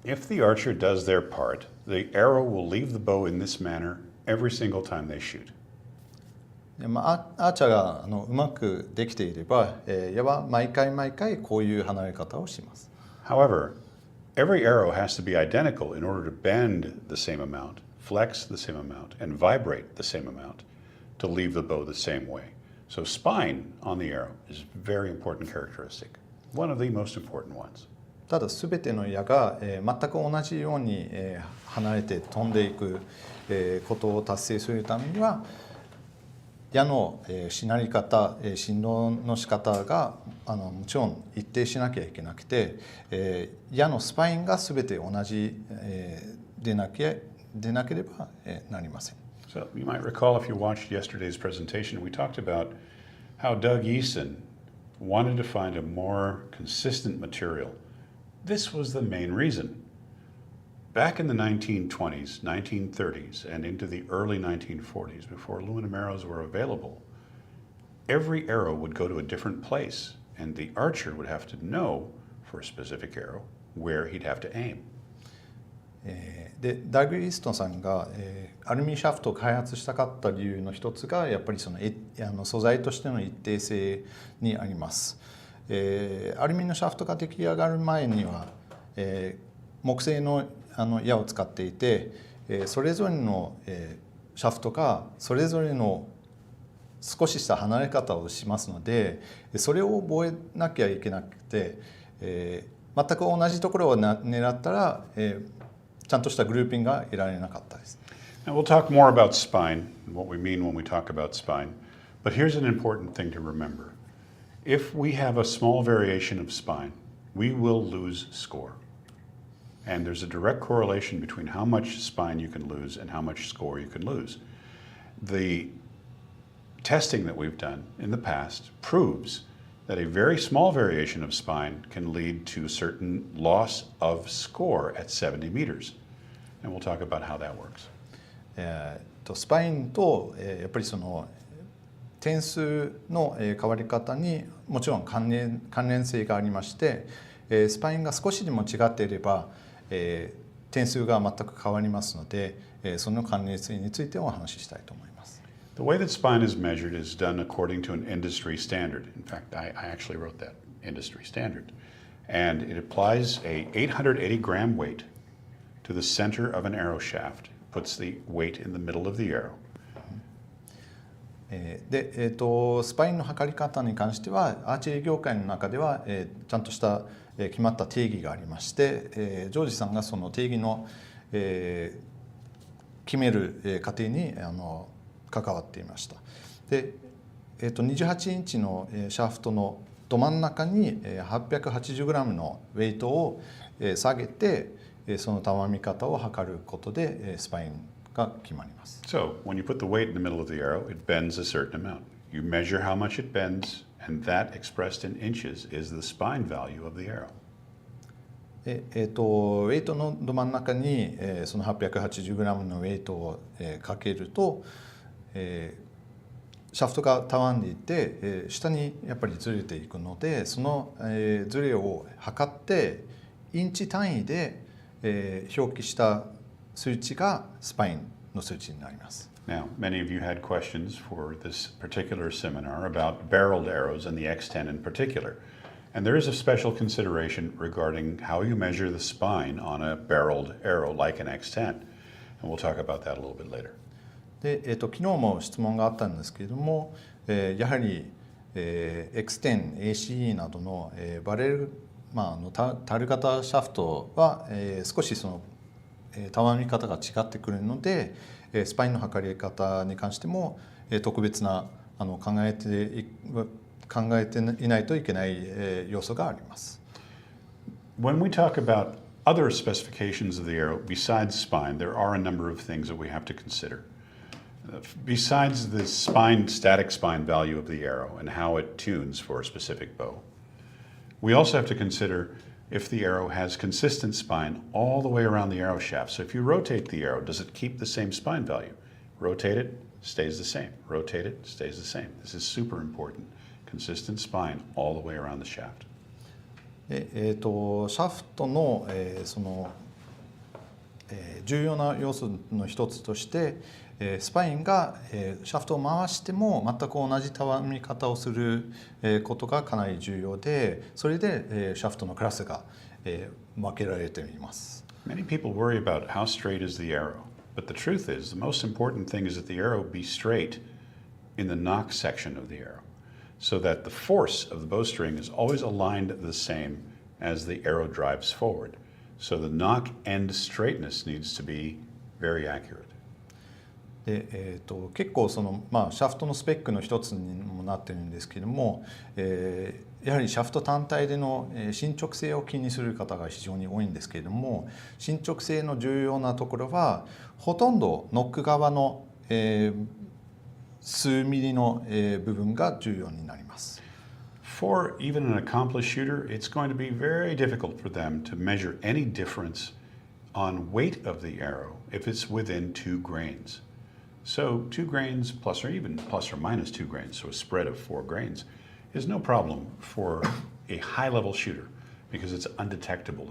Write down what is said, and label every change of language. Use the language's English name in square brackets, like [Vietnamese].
[English] If the archer does their part, the arrow will leave the bow in this manner every single time they shoot. [Japanese] アーチャーがうまくできていれば、矢は毎回こういう離れ方をします。 [English] However, every arrow has to be identical in order to bend the same amount, flex the same amount, and vibrate the same amount to leave the bow the same way. So spine on the arrow is a very important characteristic, one of the most important ones. [Japanese] ただ全ての矢が、全く同じように、離れて飛んでいく、ことを達成するためには矢の、しなり方、振動の仕方がもちろん一定しなきゃいけなくて、矢のスパインが全て同じ、でなければ、なりません。 [English] So you might recall if you watched yesterday's presentation, we talked about how Doug Easton wanted to find a more consistent material. This was the main reason. Back in the 1920s, 1930s, and into the early 1940s, before aluminum arrows were available, every arrow would go to a different place, and the archer would have to know, for a specific arrow, where he'd have to aim. [Japanese] でダグ・イーストンさんが、アルミシャフトを開発したかった理由の一つがやっぱりその素材としての一定性にあります。アルミのシャフトが出来上がる前には、木製の矢を使っていて、それぞれの、シャフトがそれぞれの少しした離れ方をしますので、それを覚えなきゃいけなくて、全く同じところを狙ったら、ちゃんとしたグルーピングが得られなかったです。 [English] Now we'll talk more about spine and what we mean when we talk about spine, but here's an important thing to remember. If we have a small variation of spine, we will lose score. And there's a direct correlation between how much spine you can lose and how much score you can lose. The testing that we've done in the past proves that a very small variation of spine can lead to a certain loss of score at 70 meters. And we'll talk about how that works. [Japanese] スパインと、やっぱりその点数の変わり方にもちろん関連性がありまして、スパインが少しでも違っていれば、点数が全く変わりますので、その関連性についてお話ししたいと思います。 [English] The way that spine is measured is done according to an industry standard. In fact, I actually wrote that industry standard. And it applies a 880 gram weight to the center of an arrow shaft, puts the weight in the middle of the arrow. [Japanese] でスパインの測り方に関してはアーチェリー業界の中では、ちゃんとした決まった定義がありまして、ジョージさんがその定義の、決める過程に関わっていました。で、28インチのシャフトのど真ん中に 880g のウェイトを下げて、そのたわみ方を測ることでスパインが決まります。 [English] So, when you put the weight in the middle of the arrow, it bends a certain amount. You measure how much it bends, and that expressed in inches is the spine value of the arrow. [Japanese] ウェイトのど真ん中に、その 880g のウェイトを、かけると、シャフトがたわんでいて、下にやっぱりずれていくので、その、ずれを測ってインチ単位で、表記した数値がスパインの数値になります。 [English] Now, many of you had questions for this particular seminar about barreled arrows and the X10 in particular. And there is a special consideration regarding how you measure the spine on a barreled arrow like an X10. And we'll talk about that a little bit later. [Japanese] で、昨日も質問があったんですけれども、やはり、 X10、ACE などの、バレル、タル型シャフトは、少しその、たわみ方が違ってくるので、スパインの測り方に関しても、特別な考えていないといけない、要素があります。 [English] When we talk about other specifications of the arrow besides spine, there are a number of things that we have to consider. Besides the static spine value of the arrow and how it tunes for a specific bow, we also have to consider if the arrow has consistent spine all the way around the arrow shaft. So if you rotate the arrow, does it keep the same spine value? Rotate it, stays the same. Rotate it, stays the same. This is super important. Consistent spine all the way around the shaft. [Japanese] シャフトの、その、重要な要素の一つとして、スパインが、シャフトを回しても全く同じたわみ方をする、ことがかなり重要で、それで、シャフトのクラスが、分けられています。 [English] Many people worry about how straight is the arrow, but the truth is the most important thing is that the arrow be straight in the knock section of the arrow, so that the force of the bowstring is always aligned the same as the arrow drives forward. So the knock end straightness needs to be very accurate. [Japanese] で結構その、シャフトのスペックの一つにもなってるんですけども、やはりシャフト単体での伸直性を気にする方が非常に多いんですけれども、伸直性の重要なところはほとんどノック側の、数ミリの、部分が重要になります。 [English] For even an accomplished shooter, it's going to be very difficult for them to measure any difference on weight of the arrow if it's within 2 grains. So 2 grains plus or minus 2 grains, so a spread of 4 grains, is no problem for a high-level shooter because it's undetectable.